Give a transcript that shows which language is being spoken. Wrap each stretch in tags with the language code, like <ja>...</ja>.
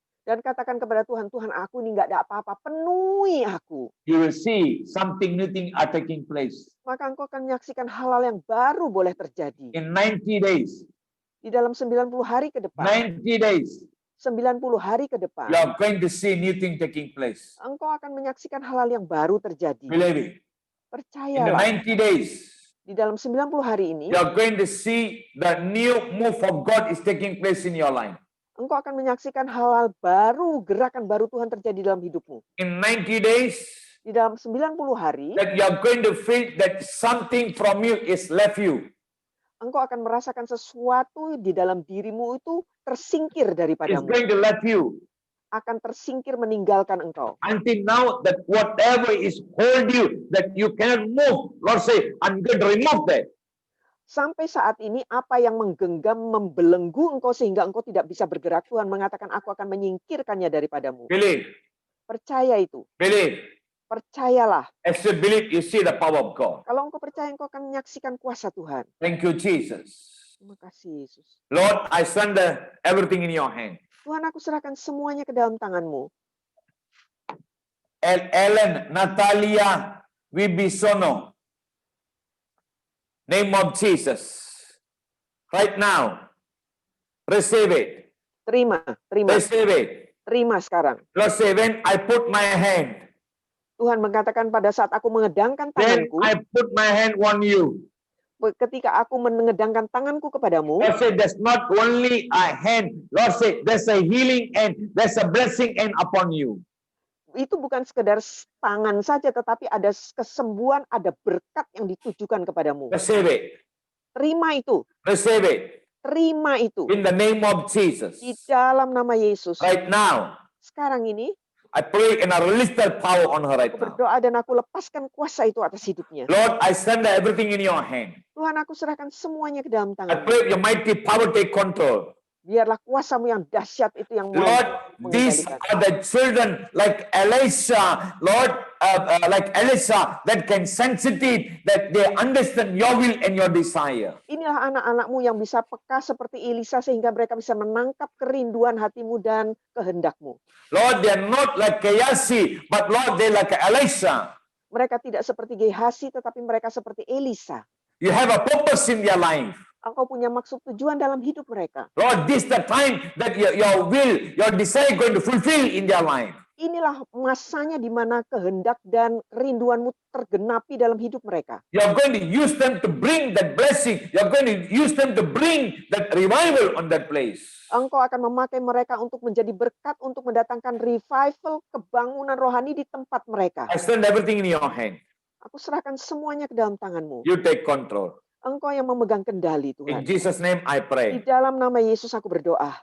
<id>Dan katakan kepada Tuhan, Tuhan, aku ini nggak ada apa-apa, penuhi aku.</id> <en>You will see something new thing are taking place.</en> <id>Maka engkau akan menyaksikan hal-hal yang baru boleh terjadi.</id> <en>In 90 days,</en> <id>Di dalam 90 hari ke depan,</id> <en>90 days,</en> <id>90 hari ke depan,</id> <en>you are going to see new thing taking place.</en> <id>engkau akan menyaksikan hal-hal yang baru terjadi.</id> <en>Believe it. In the</en> <id>Percayalah,</id> <en>90 days,</en> <id>di dalam 90 hari ini,</id> <en>you are going to see the new move of God is taking place in your life.</en> <id>engkau akan menyaksikan hal-hal baru, gerakan baru Tuhan terjadi dalam hidupmu.</id> <en>In 90 days,</en> <id>Di dalam 90 hari,</id> <en>that you are going to feel that something from you is left you.</en> <id>engkau akan merasakan sesuatu di dalam dirimu itu tersingkir</id> <en>It's</en> <id>daripadamu.</id> <en>going to left you.</en> <id>Akan tersingkir meninggalkan engkau.</id> <en>Until now, that whatever is hold you, that you cannot move, Lord say, I'm going to remove that.</en> <id>Sampai saat ini apa yang menggenggam, membelenggu engkau sehingga engkau tidak bisa bergerak, Tuhan mengatakan aku akan menyingkirkannya daripadamu.</id> <en>Believe,</en> <id>Percaya itu.</id> <en>believe.</en> <id>Percayalah.</id> <en>As you believe, you see the power of God.</en> <id>Kalau engkau percaya, engkau akan menyaksikan kuasa Tuhan.</id> <en>Thank you, Jesus.</en> <id>Terima kasih Yesus.</id> <en>Lord, I surrender everything in your hand.</en> <id>Tuhan, aku serahkan semuanya ke dalam tangan-Mu.</id> <en>Ellen Natalia Wibisono. Name of Jesus. Right now. Receive it.</en> <id>Terima, terima,</id> <en>Receive it.</en> <id>terima sekarang.</id> <en>Lord say, when I put my hand,</en> <id>Tuhan mengatakan pada saat aku mengedangkan</id> <en>then</en> <id>tanganku,</id> <en>I put my hand on you.</en> <id>ketika aku mengedangkan tanganku kepadamu,</id> <en>Lord say, there's not only a hand. Lord say, there's a healing hand. There's a blessing hand upon you.</en> <id>itu bukan sekedar tangan saja, tetapi ada kesembuhan, ada berkat yang ditujukan kepadamu.</id> <en>Receive it.</en> <id>Terima itu,</id> <en>Receive it.</en> <id>terima itu.</id> <en>In the name of Jesus.</en> <id>Di dalam nama Yesus.</id> <en>Right now,</en> <id>Sekarang ini,</id> <en>I pray and I release that power on her right</en> <id>aku</id> <en>now.</en> <id>berdoa dan aku lepaskan kuasa itu atas hidupnya.</id> <en>Lord, I surrender everything in your hand.</en> <id>Tuhan, aku serahkan semuanya ke dalam</id> <en>I</en> <id>tangan.</id> <en>pray your mighty power take control.</en> <id>Biarlah kuasa-Mu yang dahsyat itu yang mau</id> <en>Lord, these</en> <id>mengendalikan.</id> <en>are the children like Elisha, Lord, like Elisha that can sensitive, that they understand your will and your desire.</en> <id>Inilah anak-anak-Mu yang bisa peka seperti Elisa sehingga mereka bisa menangkap kerinduan hati-Mu dan kehendak-Mu.</id> <en>Lord, they are not like Gehazi, but Lord, they like Elisha.</en> <id>Mereka tidak seperti Gehazi tetapi mereka seperti Elisa.</id> <en>You have a purpose in their life.</en> <id>Engkau punya maksud tujuan dalam hidup mereka.</id> <en>Lord, this is the time that your will, your desire going to fulfill in their life.</en> <id>Inilah masanya di mana kehendak dan kerinduan-Mu tergenapi dalam hidup mereka.</id> <en>You're going to use them to bring that blessing. You're going to use them to bring that revival on that place.</en> <id>Engkau akan memakai mereka untuk menjadi berkat, untuk mendatangkan revival, kebangunan rohani di tempat mereka.</id> <en>I stand everything in your hand.</en> <id>Aku serahkan semuanya ke dalam tangan-Mu.</id> <en>You take control.</en> <id>Engkau yang memegang kendali,</id> <en>In</en> <id>Tuhan.</id> <en>Jesus' name I</en> <id>Di</id> <en>pray.</en> <id>dalam nama Yesus aku berdoa.</id>